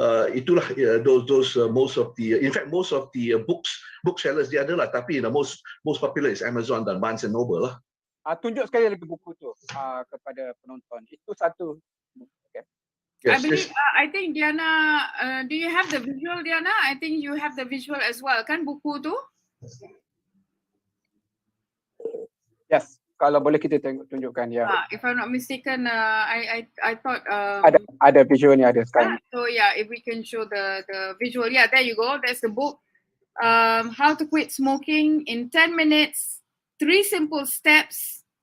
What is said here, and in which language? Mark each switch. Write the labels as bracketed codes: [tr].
[ms] Itulah [en] those most of the booksellers [ms] dia ada lah, tapi [en] most popular is Amazon dan Barnes and Noble lah. [ms] Tunjuk sekali lagi buku tu kepada penonton. Itu satu. Okay. [en] Yes, I think Diana, do you have the visual, Diana? I think you have the visual as well [ms] kan buku tu? Yes, kalau boleh kita tunjukkan ya. [en] If I'm not mistaken, I thought [ms] Ada visual ni ada sekarang. [en] so yeah, if we can show the visual, yeah, there you go. That's the book. How to quit smoking in 10 minutes, 3 simple steps.